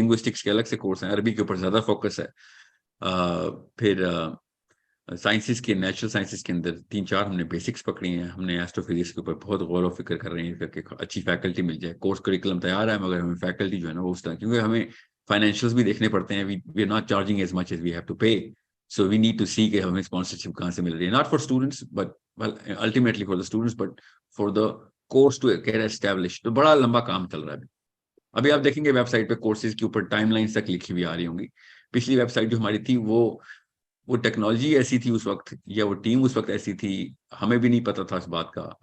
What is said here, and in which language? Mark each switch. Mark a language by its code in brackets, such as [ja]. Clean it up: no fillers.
[ur] Linguistics کے الگ سے کورس ہیں, عربی کے اوپر زیادہ فوکس ہے. پھر سائنسز کے, نیچرل سائنسز کے اندر 3-4 ہم نے بیسکس پکڑی ہیں. ہم نے ایسٹرو فزکس کے اوپر بہت غور و فکر کر رہے ہیں کہ اچھی فیکلٹی مل جائے. کورس کریکولم تیار ہے مگر ہمیں فیکلٹی جو ہے نا وہ اس طرح, کیونکہ ہمیں فائنینشیلز بھی دیکھنے پڑتے ہیں. [en] We are not charging as much as we have to pay. So we need to see [ur] کہ ہمیں اسپانسرشپ کہاں سے مل رہی ہے, [en] Not for students but ultimately for the students, but for the course to get establish. [ur] تو بڑا لمبا کام چل رہا ہے. ابھی آپ دیکھیں گے ویب سائٹ پہ کورسز کے اوپر ٹائم لائنس تک لکھی ہوئی آ رہی ہوں گی. پچھلی ویب سائٹ جو ہماری تھی وہ ٹیکنالوجی ایسی تھی اس وقت, یا وہ ٹیم اس وقت ایسی تھی, ہمیں بھی نہیں پتا تھا اس بات کا.